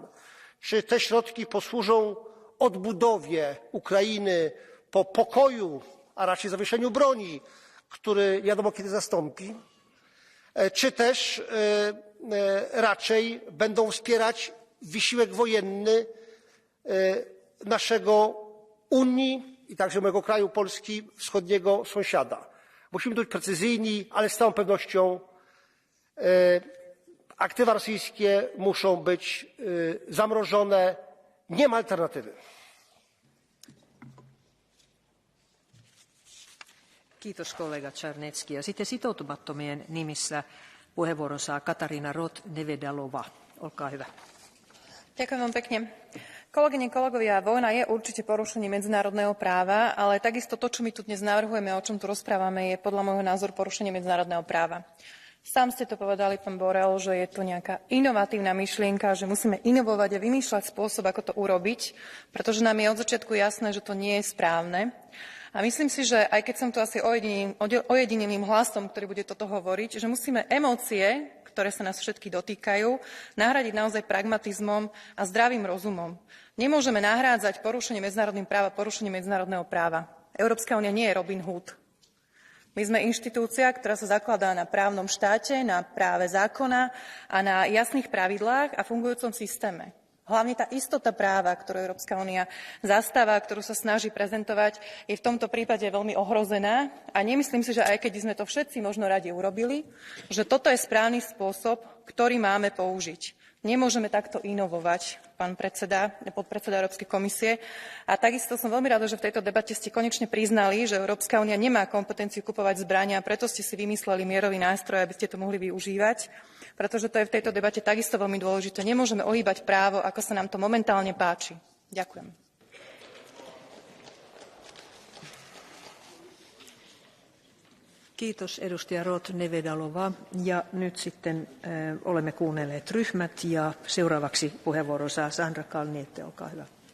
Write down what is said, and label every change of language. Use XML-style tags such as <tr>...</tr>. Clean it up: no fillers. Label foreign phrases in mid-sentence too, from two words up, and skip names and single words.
<pl>Czy te środki posłużą odbudowie Ukrainy po pokoju, a raczej zawieszeniu broni, który nie wiadomo kiedy zastąpi, czy też raczej będą wspierać wysiłek wojenny naszego Unii i także mojego kraju Polski wschodniego sąsiada. Musimy być precyzyjni, ale z całą pewnością aktywa rosyjskie muszą być zamrożone. Nie ma alternatywy.</pl> <fi>Kiitos kollega Czarnecki. Ja sitten sitoutumattomien nimissä puheenvuoron saa Katarina Roth-Nevedalova. Olkaa hyvä.</fi> <sk>Ďakujem vám pekne. Kolegyne, kolegovia, vojna je určite porušenie medzinárodného práva, ale takisto to, čo my tu dnes navrhujeme, o čom tu rozprávame, je podľa môjho názoru porušenie medzinárodného práva. Sám ste to povedali, pán Borrell, že je tu nejaká inovatívna myšlienka, že musíme inovovať a vymýšľať spôsob, ako to urobiť, pretože nám je od začiatku jasné, že to nie je správne. A myslím si, že aj keď som tu asi ojedineným hlasom, ktorý bude toto hovoriť, že musíme emócie, ktoré sa nás všetky dotýkajú, nahradiť naozaj pragmatizmom a zdravým rozumom. Nemôžeme nahrádzať porušenie medzinárodného práva porušenie medzinárodného práva. Európska únia nie je Robin Hood. My sme inštitúcia, ktorá sa zakladá na právnom štáte, na práve zákona a na jasných pravidlách a fungujúcom systéme. Hlavne tá istota práva, ktorú Európska únia zastáva, ktorú sa snaží prezentovať, je v tomto prípade veľmi ohrozená a nemyslím si, že aj keď sme to všetci možno radi urobili, že toto je správny spôsob, ktorý máme použiť. Nemôžeme takto inovovať, pán podpredseda Európskej komisie. A takisto som veľmi rada, že v tejto debate ste konečne priznali, že Európska únia nemá kompetenciu kupovať zbrania, a preto ste si vymysleli mierový nástroj, aby ste to mohli využívať, pretože to je v tejto debate takisto veľmi dôležité. Nemôžeme ohýbať právo, ako sa nám to momentálne páči. Ďakujem.</sk> <fi>Kiitos edustaja Roth-Nevedalova. Ja nyt sitten olemme kuunnelleet ryhmät ja seuraavaksi puheenvuoron saa Sandra Kalniete, olkaa hyvä.</fi>